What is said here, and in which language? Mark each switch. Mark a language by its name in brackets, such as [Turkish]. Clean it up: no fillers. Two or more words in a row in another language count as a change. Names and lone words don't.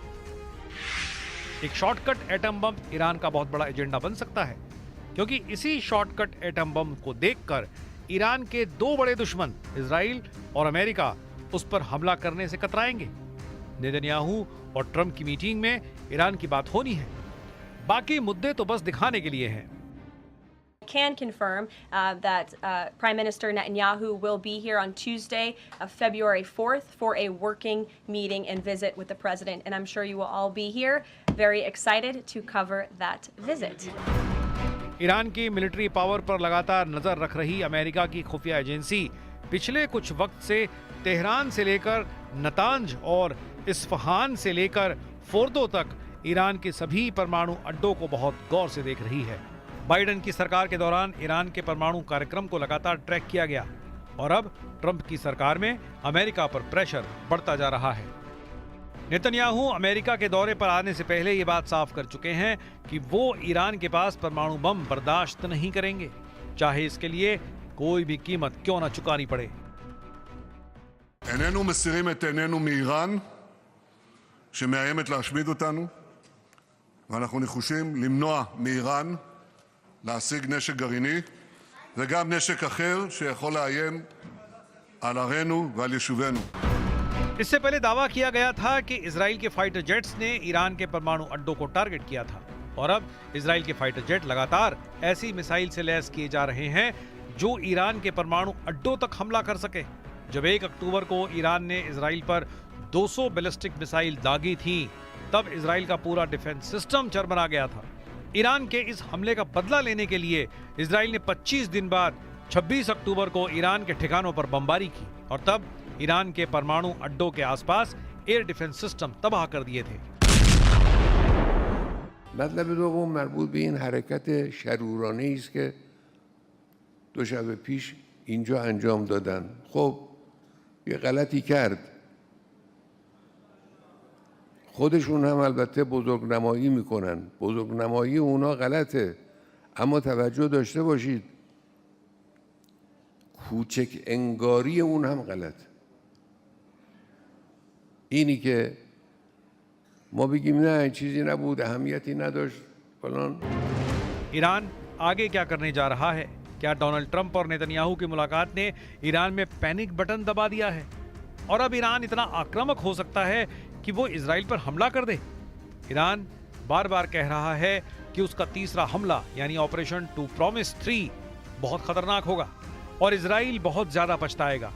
[Hindi] एक [English] shortcut atom bomb [Hindi] ईरान का बहुत बड़ा एजेंडा बन सकता है, क्योंकि इसी [English] shortcut atom bomb [Hindi] को देखकर ईरान के दो बड़े दुश्मन इजराइल और अमेरिका उस पर हमला करने से कतराएंगे। नेतन्याहू और ट्रंप की मीटिंग में ईरान की बात होनी है, बाकी मुद्दे तो बस दिखाने के लिए हैं। [English] Can confirm that Prime Minister Netanyahu will be here on Tuesday, February 4th, for a working meeting and visit with the president. And I'm sure you will all be here, very excited to cover that visit. [Hindi] ईरान की [English] military power [Hindi] पर लगातार नजर रख रही अमेरिका की खुफिया एजेंसी पिछले कुछ वक्त से तेहरान से लेकर नतांज और इस्फहान से लेकर फोर्दो तक ईरान के सभी परमाणु अड्डों को बहुत गौर से देख रही है। बाइडेन की सरकार के दौरान ईरान के परमाणु कार्यक्रम को लगातार ट्रैक किया गया और अब ट्रंप की सरकार में अमेरिका पर प्रेशर बढ़ता जा रहा है। नेतन्याहू अमेरिका के दौरे पर आने से पहले ये बात साफ कर चुके हैं कि वो ईरान के पास परमाणु बम बर्दाश्त नहीं करेंगे, चाहे इसके लिए कोई भी कीमत क्यों न चुकानी पड़े। [Hebrew] איננו מסירים את עינינו מאיראן שמאיימת להשמיד אותנו, ואנחנו נחושים למנוע מאיראן להשיג נשק גרעיני וגם נשק אחר שיכול לאיים על ערינו ועל יישובינו. [Hindi] इससे पहले दावा किया गया था कि इजराइल के [English] fighter jets [Hindi] ने ईरान के परमाणु अड्डों को टारगेट किया था और अब इजराइल के [English] fighter jet [Hindi] लगातार ऐसी मिसाइल से लैस किए जा रहे हैं जो ईरान के परमाणु अड्डों तक हमला कर सके। जब 1 अक्टूबर को ईरान ने इजराइल पर 200 बैलिस्टिक मिसाइल दागी थी, तब इजराइल का पूरा [English] defense system [Hindi] चरमरा गया था। ईरान के इस हमले का बदला लेने के लिए इजराइल ने 25 दिन बाद 26 अक्टूबर को ईरान के ठिकानों पर बमबारी की और तब ईरान के परमाणु अड्डों के आसपास [English] air defense system [Hindi] तबाह कर दिए थे। [Persian] مطلب دوم مربوط به این حرکت شرورانه است که 2 شب پیش اینجا انجام دادن. خب یه غلطی کرد، خودشون هم البته بزرگنمایی میکنن، بزرگنمایی اونا غلطه، اما توجه داشته باشید کوچک انگاری اون هم غلطه. اینی که ما بگیم نه چیزی نبود، اهمیتی نداشت فلان. [Hindi] ईरान आगे क्या करने जा रहा है? क्या डोनाल्ड ट्रंप और नेतन्याहू की मुलाकात ने ईरान में [English] panic button [Hindi] दबा दिया है और अब ईरान इतना आक्रामक हो सकता है कि वो इजराइल पर हमला कर दे? ईरान बार बार कह रहा है कि उसका तीसरा हमला यानी [English] Operation True Promise [Hindi] 3 बहुत खतरनाक होगा और इजराइल बहुत ज्यादा पछताएगा।